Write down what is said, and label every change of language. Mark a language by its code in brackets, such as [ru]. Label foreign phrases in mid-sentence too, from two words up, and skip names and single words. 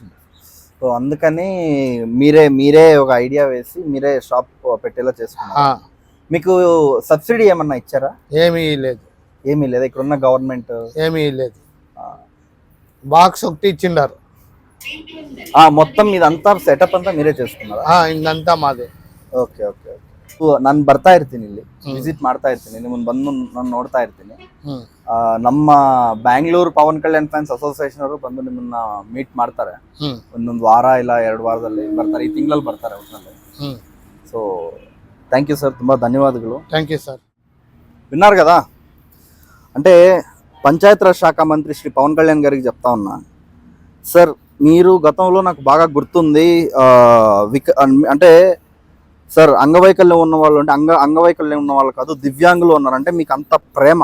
[te] సో అందుకని మీరే ఒక ఐడియా వేసి మీరే షాప్ పెట్టేలా చేసుకున్నారు. మీకు సబ్సిడీ ఏమన్నా ఇచ్చారా? ఏమీ లేదు. ఇక్కడ ఉన్న గవర్నమెంట్ ఏమీ లేదు. బాక్స్ ఒకటి ఇచ్చిండారు. మొత్తం ఇదంతా సెటప్ అంతా మీరే చేసుకున్నారా? ఇదంతా మాదే. [kn] ಓಕೆ ಓಕೆ ನಾನು ಬರ್ತಾ ಇರ್ತೀನಿ ಇಲ್ಲಿ, ವಿಸಿಟ್ ಮಾಡ್ತಾ ಇರ್ತೀನಿ, ನಿಮ್ಮನ್ನು ಬಂದು ನಾನು ನೋಡ್ತಾ ಇರ್ತೀನಿ. ನಮ್ಮ ಬ್ಯಾಂಗ್ಳೂರ್ ಪವನ್ ಕಲ್ಯಾಣ್ ಫ್ಯಾನ್ಸ್ ಅಸೋಸಿಯೇಷನ್ ಅವರು ಬಂದು ನಿಮ್ಮನ್ನ ಮೀಟ್ ಮಾಡ್ತಾರೆ. ಒಂದೊಂದು ವಾರ ಇಲ್ಲ 2 ವಾರದಲ್ಲಿ ಬರ್ತಾರೆ, ಈ ತಿಂಗಳಲ್ಲಿ ಬರ್ತಾರೆ ಒಟ್ಟಿನಲ್ಲಿ. [en] so thank you sir, ತುಂಬ ధన్యవాదాలు. thank you sir. [te] విన్నారు కదా, అంటే పంచాయతీరాజ్ శాఖ మంత్రి శ్రీ పవన్ కళ్యాణ్ గారికి చెప్తా ఉన్నా, సార్ మీరు గతంలో నాకు బాగా గుర్తుంది, అంటే సార్ అంగవైకల్యం ఉన్న వాళ్ళు అంటే అంగవైకల్యం ఉన్న వాళ్ళు కాదు, దివ్యాంగులు ఉన్నారంటే మీకు అంత ప్రేమ.